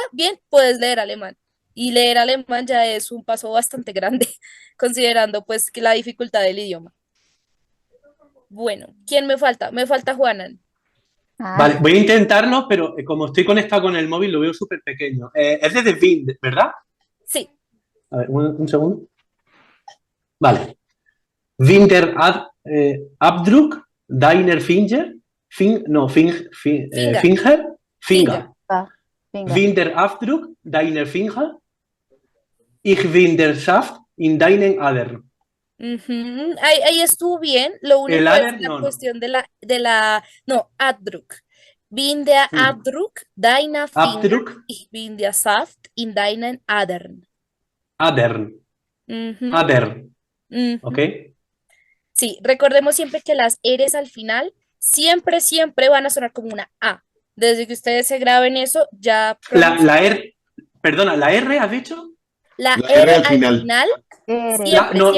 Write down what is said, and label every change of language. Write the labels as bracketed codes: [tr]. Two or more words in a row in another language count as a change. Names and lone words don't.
[es] Bien, puedes leer alemán y leer alemán ya es un paso bastante grande, considerando pues que la dificultad del idioma. Bueno, ¿quién me falta? Me falta Juanan. vale, Ah, voy a intentarlo, pero como estoy conectado con el móvil lo veo súper pequeño. Es de The Wind, ¿verdad? Sí, A ver, un segundo. Vale. [de] Winter Abdruck, Deiner Finger, no, finga, Finger, finga. Finger. [es] va, venga. [de] Winter Abdruck, Deiner Finger, ich bin der Saft in deinen Adern. [es] Ujú, ahí estuvo bien, lo El único es [de] Adern, [es] la no, no. cuestión no, [de] Abdruck. Bin der Hmm. Abdruck deiner Finger, Abdruck, ich bin der Saft in deinen Adern. Adern, Ujú, Adern, [es] ¿ok? ujú. Sí, recordemos siempre que las R's al final siempre, siempre van a sonar como una A. Desde que ustedes se graben eso, ya La pronuncian R, perdona, ¿la R has dicho? la La R R al al final. final, Eres. La, siempre, no,